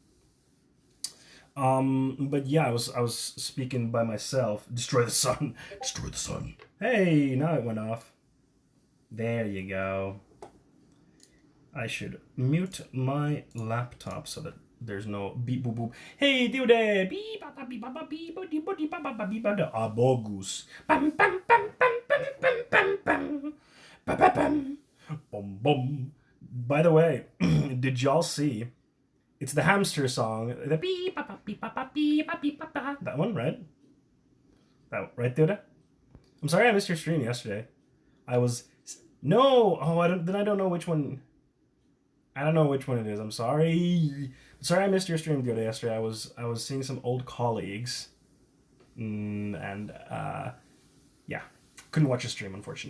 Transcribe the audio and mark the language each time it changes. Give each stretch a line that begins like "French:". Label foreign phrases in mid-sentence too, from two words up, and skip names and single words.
English: But yeah, I was speaking by myself. Destroy the sun. Destroy the sun. Hey, now it went off. There you go. I should mute my laptop so that there's no beep boop boop. Hey, dude, beep ba beep ba beep ba beep ba beep ba beep ba August. Bam bam bam bam bam bam bam bam bam bam bam bum bum. By the way, did y'all see? It's the hamster song. The beep ba beep ba beep ba beep ba. That one, right? That right, dude. I'm sorry I missed your stream yesterday. I was no. Oh, I don't know which one. I don't know which one it is. I'm sorry. Sorry I missed your stream the other yesterday. I was seeing some old colleagues, and yeah, couldn't watch your stream unfortunately.